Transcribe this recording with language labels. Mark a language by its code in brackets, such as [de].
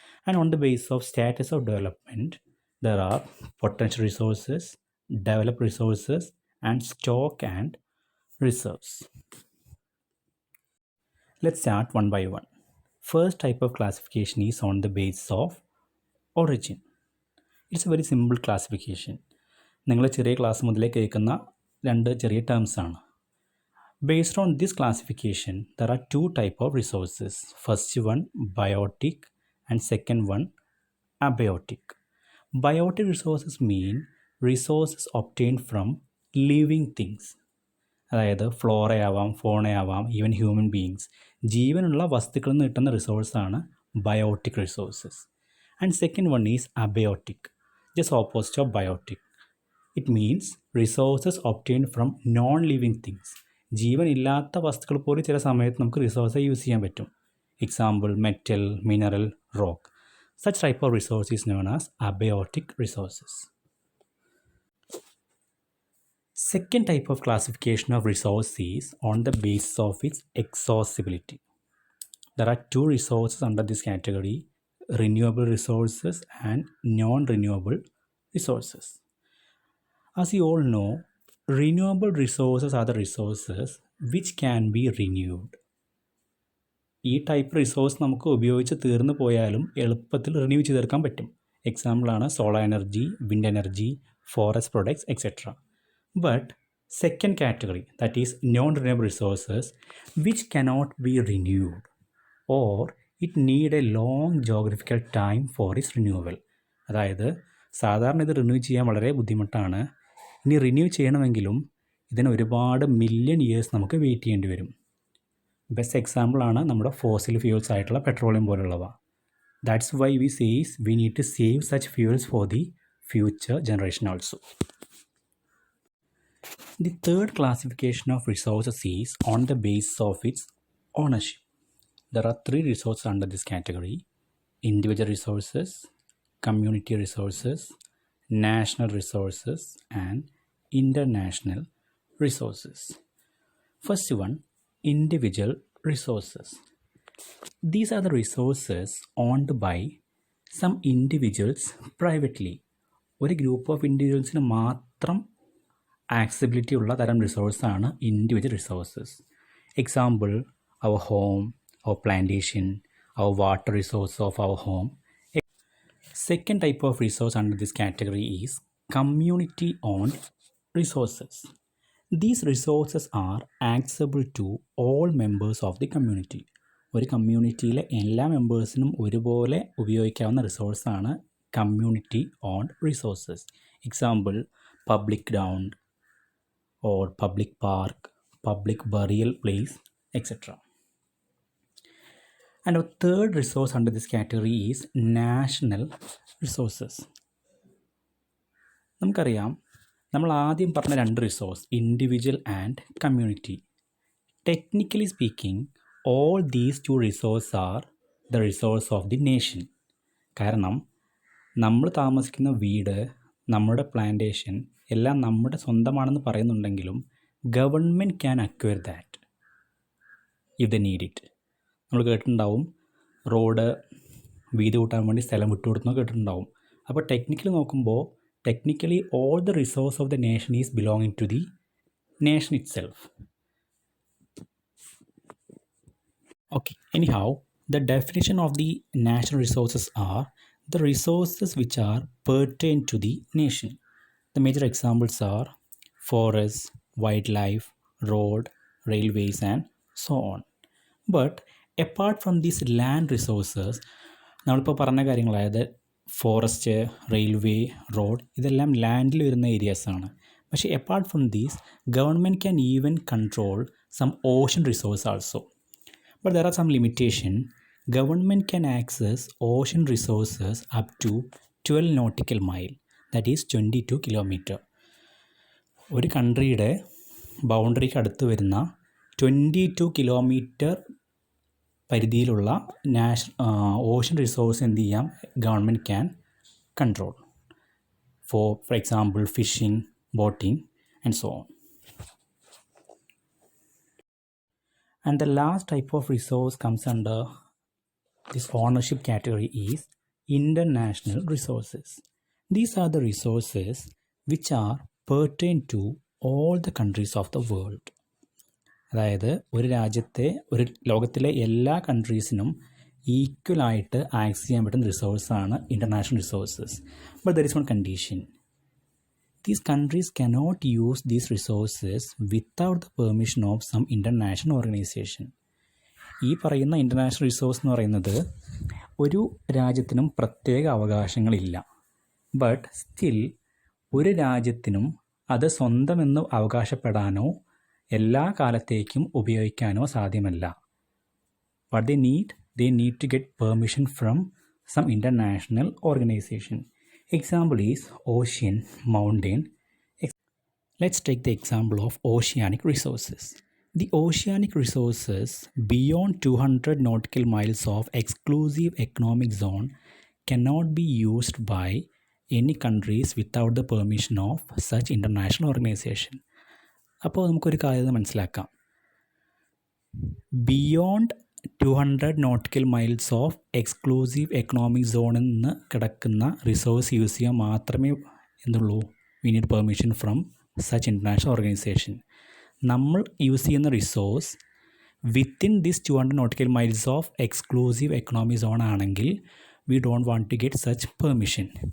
[en] And on the basis of status of development, there are potential resources, developed resources, and stock and reserves. Let's start one by one. First type of classification is on the basis of origin. It's a very simple classification. [ml] നിങ്ങൾ ചെറിയ class മുതലേ കേൾക്കുന്ന 2 ചെറിയ terms ആണ്. [en] Based on this classification, there are 2 type of resources. First one, biotic, and second one, abiotic. Biotic resources mean resources obtained from living things. [ml] അതായത് ഫ്ലോറയാവാം, ഫോണയാവാം, even human beings, ജീവനുള്ള വസ്തുക്കളിൽ നിന്ന് കിട്ടുന്ന റിസോഴ്സാണ് biotic resources. [en] And second one is abiotic, just opposite of biotic. It means resources obtained from non living things. [ml] ജീവൻ ഇല്ലാത്ത വസ്തുക്കൾ പോലും ചില സമയത്ത് നമുക്ക് റിസോഴ്സ് യൂസ് ചെയ്യാൻ പറ്റും. [en] Example metal, mineral, rock. Such type of resource is known as abiotic resources. Second type of classification of resource is on the basis of its exhaustibility. There are 2 resources under this category, renewable resources and non-renewable resources. As you all know, renewable resources are the resources which can be renewed. [ml] ഈ type resource നമുക്ക് ഉപയോഗിച്ച് തീർന്നു പോയാലും എളുപ്പത്തിൽ renew ചെയ്തെടുക്കാൻ പറ്റും. എക്സാമ്പിളാണ് solar energy, wind energy, forest products etcetera. [en] But second category, that is non-renewable resources, which cannot be renewed or it need a long geographical time for its renewal. [ml] അതായത് സാധാരണ ഇത് റിന്യൂ ചെയ്യാൻ വളരെ ബുദ്ധിമുട്ടാണ്. ഇനി റിന്യൂ ചെയ്യണമെങ്കിലും ഇതിന് ഒരുപാട് മില്യൺ ഇയേഴ്സ് നമുക്ക് വെയിറ്റ് ചെയ്യേണ്ടി വരും. ബെസ്റ്റ് എക്സാമ്പിളാണ് നമ്മുടെ ഫോസിൽ ഫ്യൂൽസ് ആയിട്ടുള്ള പെട്രോളിയം പോലുള്ളവ. [en] That's why we says we need to save such fuels for the future generation also. The third classification of resources is on the basis of its ownership. There are 3 resources under this category: individual resources, community resources, national resources, and international resources. First one, individual resources. These are the resources owned by some individuals privately. [ml] ഒരു group of ഇൻഡിവിജ്വൽസിന് മാത്രം accessibility ഉള്ള തരം റിസോഴ്സാണ് individual resources. [en] Example our home, our plantation, our water resource of our home. Second type of resource under this category is community owned resources. These resources are accessible to all members of the community. [ml] ഒരു കമ്മ്യൂണിറ്റിയിലെ എല്ലാ മെമ്പേഴ്സിനും ഒരുപോലെ ഉപയോഗിക്കാവുന്ന റിസോഴ്സാണ് community owned resources. [en] Example public ground or public park, public burial place, etc. And our third resource under this category is national resources. [ml] നമുക്കറിയാം, നമ്മൾ ആദ്യം പറഞ്ഞ രണ്ട് resource individual and community. [en] technically speaking [ml] all these two resources are the resource of the nation. കാരണം നമ്മൾ താമസിക്കുന്ന വീട്, നമ്മുടെ പ്ലാന്റേഷൻ എല്ലാം നമ്മുടെ സ്വന്തമാണെന്ന് പറയുന്നുണ്ടെങ്കിലും [en] Government can acquire that if the need it. [ml] നമ്മൾ കേട്ടിട്ടുണ്ടാവും റോഡ് വീതി കൂട്ടാൻ വേണ്ടി സ്ഥലം വിട്ടുകൊടുത്തെന്ന് കേട്ടിട്ടുണ്ടാവും. അപ്പോൾ ടെക്നിക്കലി നോക്കുമ്പോൾ [en] Technically all the resource of the nation is belonging to the nation itself. Okay, anyhow, the definition of the national resources are the resources which are pertain to the nation. The major examples are forests, wildlife, road, railways and so on. But apart from these land resources, [ml] നമ്മളിപ്പോൾ പറഞ്ഞ കാര്യങ്ങൾ, അതായത് forest, railway, road, ഇതെല്ലാം ലാൻഡിൽ വരുന്ന ഏരിയാസാണ്. പക്ഷേ [en] Apart from these government can even control some ocean resource also. But there are some limitations. Government can access ocean resources up to 12 nautical mile, that is 22 kilometer. [ml] ഒരു കൺട്രിയുടെ ബൗണ്ടറിക്ക് അടുത്ത് വരുന്ന 22 kilometre പരിധിയിലുള്ള Ocean resource എന്ത് ചെയ്യാം, [en] Government can control for example fishing, boating and so on. And the last type of resource comes under this ownership category is international resources. These are the resources which are pertain to all the countries of the world. [ml] അതായത് ഒരു ലോകത്തിലെ എല്ലാ കൺട്രീസിനും ഈക്വലായിട്ട് access ചെയ്യാൻ പറ്റുന്ന റിസോഴ്സാണ് international resources. [en] But there is one condition. These countries cannot use these resources without the permission of some international organization. [ml] ഈ പറയുന്ന international resource എന്ന് പറയുന്നത് ഒരു രാജ്യത്തിനും പ്രത്യേക അവകാശങ്ങളില്ല. ബട്ട് സ്റ്റിൽ ഒരു രാജ്യത്തിനും അത് സ്വന്തമെന്ന് അവകാശപ്പെടാനോ എല്ലാ കാലത്തേക്കും ഉപയോഗിക്കാനോ സാധ്യമല്ല. [en] What they need to get permission from some international organization. Example is ocean, mountain. Let's take the example of oceanic resources. The oceanic resources beyond 200 nautical miles of exclusive economic zone cannot be used by any countries without the permission of such international organization. [ml] അപ്പോൾ നമുക്കൊരു കാര്യം മനസ്സിലാക്കാം. [en] beyond 200 nautical miles of exclusive economic സോണിൽ [ml] നിന്ന് കിടക്കുന്ന [en] resource use ചെയ്യാൻ [ml] മാത്രമേ എന്തുള്ളൂ, [en] We need permission from such international organization. നമ്മൾ use ചെയ്യുന്ന resource within this 200 nautical miles of exclusive economic zone ആണെങ്കിൽ we don't want to get such permission.